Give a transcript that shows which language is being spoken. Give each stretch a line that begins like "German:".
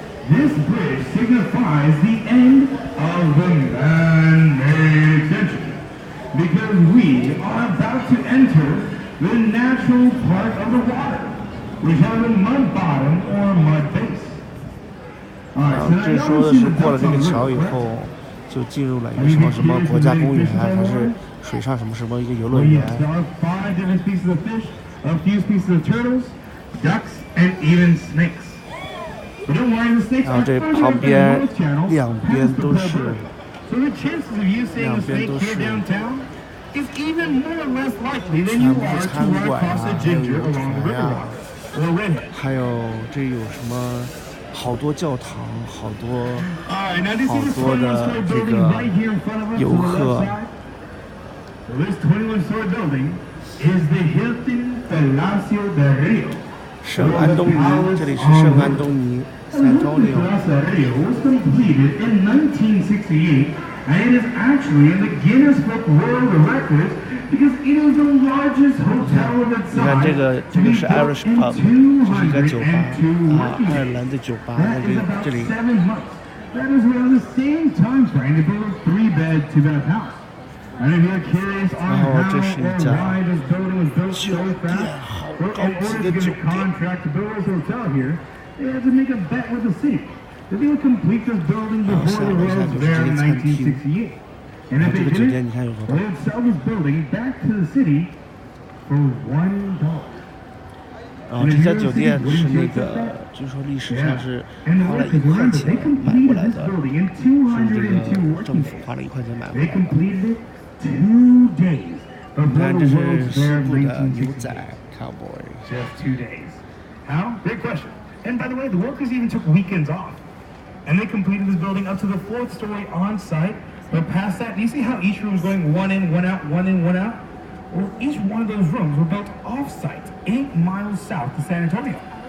English: This bridge signifies the end of the man-made extension because we are about to enter the natural part of the water, which has a mud bottom or mud base.
Chinese: 这说的是过了这个桥以后，就进入了一个什么国家公园，还是水上什么一个游乐园。
English: There are 5 different species of fish, a few species of turtles, ducks, and even snakes. But don't worry, the snakes are further up in both channels past the bridge. So the chances of you seeing a snake here downtown is even more or less likely than you are to run across a ginger along the river or redhead.
Chinese: 还有这有什么好多教堂，好多的这个游客。
English: This 21-story building is the Hilton Palacio del Rio.
Chinese: 圣安东尼，这里是圣安东尼 ，San Antonio.
English: was completed in 1968, and it is actually in the Guinness Book World Records because it is the largest hotel of its
Chinese: 你看
English: size
Chinese: 这个是 Irish pub， 这是一个酒吧爱尔兰的酒吧，这里。
English: That is around the same time frame to build a 3-bed, 2-bath house. And if you're curious on how or why this building was built so fast, well, in order to get a contract to build this hotel here, they had to make a bet with the city that they would complete this building before the roads there in 1968. And if they didn't, well, they would sell this building back to the city for $1.
Chinese: 这家酒店是那个，据说历史上是花了1块钱买过来的，是这个政府花了1块钱买过来的。你看，这是西部的牛仔 cowboy。
English: Just 2 days. How? Great question. And by the way, the workers even took weekends off, and they completed this building up to the 4th story on site. But past that, do you see how each room is going 1 in, 1 out, 1 in, 1 out? Well, each one of those rooms were built off-site, 8 miles south of San Antonio.